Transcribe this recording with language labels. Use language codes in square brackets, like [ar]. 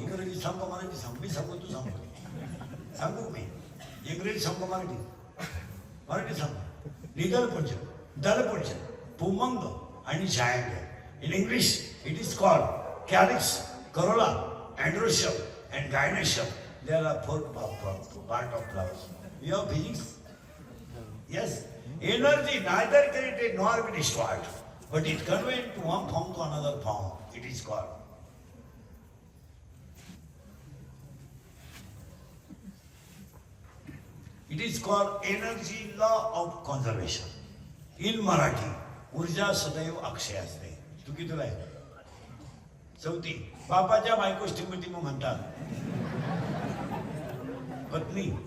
[mr] इंग्रजी सांगा, मराठी सांग. मी सांगू, तू सांगू. सांगू मी? इंग्रजी सांगा, मराठी सांगा. निदलपुंज, दलपुंज, पुमंग आणि जायंग. [en] In English, it is called calyx, corolla, androecium, and gynoecium. There are 4 part of flowers. You have physics? Yes. Energy neither created nor be destroyed, but it conveyed to one form to another form. It is called. It is called energy law of conservation. In Marathi, [mr] ऊर्जा सदैव अक्षय असते. तू कितीला आहे? 4थी. बापाच्या बायको स्टिमती मग म्हणतात पत्नी.